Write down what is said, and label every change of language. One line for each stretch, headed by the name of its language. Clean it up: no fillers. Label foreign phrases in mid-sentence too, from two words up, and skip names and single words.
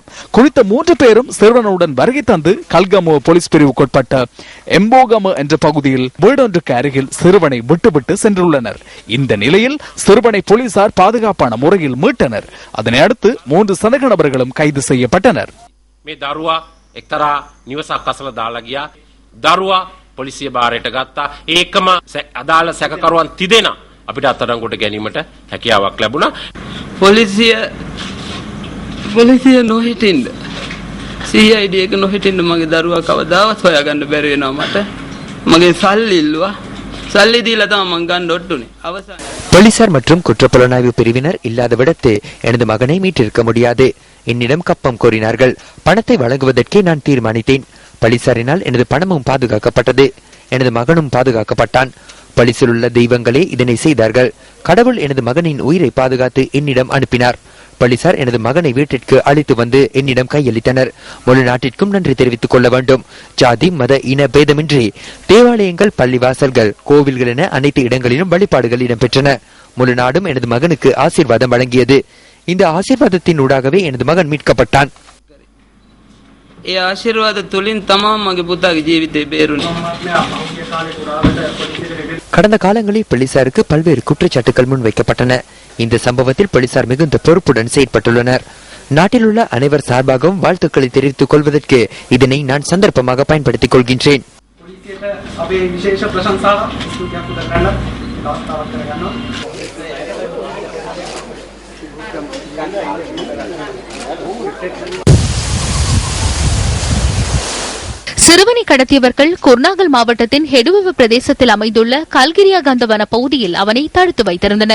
Tamil: குறித்த 3 பேரும் சிறுவனுடன் வருகை தந்து கல்கமோ போலீஸ் பிரிவுக்குட்பட்ட எம்போகம என்ற பகுதியில் வீடொன்றுக்கு அருகில் சிறுவனை விட்டுவிட்டு சென்றுள்ளனர். இந்த நிலையில் சிறுவனை போலீசார் பாதுகாப்பான முறையில் மீட்டனர். அதனை அடுத்து 3 சந்தேக நபர்களும் கைது செய்யப்பட்டனர்.
Sinhala: මේ දරුවා එක්තරා නිවසක් අසල දාලා ගියා. දරුවා පොලිසිය බාරයට ගත්තා. ඒකම අදාළ සැකකරුවන් තිදෙනා අපිට අත්අඩංගුවට ගැනීමට හැකියාවක් ලැබුණා. පොලිසිය නොහිටින්න CID එක නොහිටින්න මගේ දරුවා කවදාවත් හොයාගන්න බැරි වෙනවා මට. මගේ සල්ලි ඉල්ලුවා. සල්ලි දීලා තමයි මං ගන්න ඔට්ටුනේ. අවසාන
Tamil: போலீசார் மற்றும் குற்றப்புலனாய்வு பிரிவினர் இல்லாத விடத்து எனது மகனை மீட்டிருக்க முடியாது. என்னிடம் கப்பம் கோரினார்கள். பணத்தை வழங்குவதற்கே நான் தீர்மானித்தேன். போலீசாரினால் எனது பணமும் பாதுகாக்கப்பட்டது. எனது மகனும் பாதுகாக்கப்பட்டான். போலீசில் உள்ள தெய்வங்களே இதனை செய்தார்கள். கடவுள் எனது மகனின் உயிரை பாதுகாத்து என்னிடம் அனுப்பினார். போலீசார் எனது மகனை வீட்டிற்கு அழைத்து வந்து என்னிடம் கையளித்தனர். முழு நாட்டிற்கும் நன்றி தெரிவித்துக் கொள்ள வேண்டும். ஜாதி மத இன பேதமின்றி தேவாலயங்கள், பள்ளிவாசல்கள், கோவில்கள் என அனைத்து இடங்களிலும் வழிபாடுகள் இடம்பெற்றன. முழு நாடும் எனது மகனுக்கு ஆசீர்வாதம் வழங்கியது. இந்த ஆசீர்வாதத்தின் ஊடாகவே எனது மகன் மீட்கப்பட்டான்.
Sinhala: ඒ ආශිර්වාද තුලින් තමයි මගේ පුතාගේ ජීවිතේ බේරුනේ.
Tamil: கடந்த காலங்களில் போலீசாருக்கு பல்வேறு குற்றச்சாட்டுகள் முன்வைக்கப்பட்டன. இந்த சம்பவத்தில் போலீசார் மிகுந்த பொறுப்புடன் செயல்பட்டுள்ளனர். நாட்டில் உள்ள அனைவர் சார்பாகவும் வாழ்த்துக்களை தெரிவித்துக் கொள்வதற்கு இதனை நான் சந்தர்ப்பமாக பயன்படுத்திக் கொள்கின்றேன். சிறுவனை கடத்தியவர்கள் குர்நாகல் மாவட்டத்தின் ஹெடுவெவ பிரதேசத்தில் அமைந்துள்ள கல்கிரியாகந்த வன பகுதியில் அவனை தடுத்து வைத்திருந்தனர்.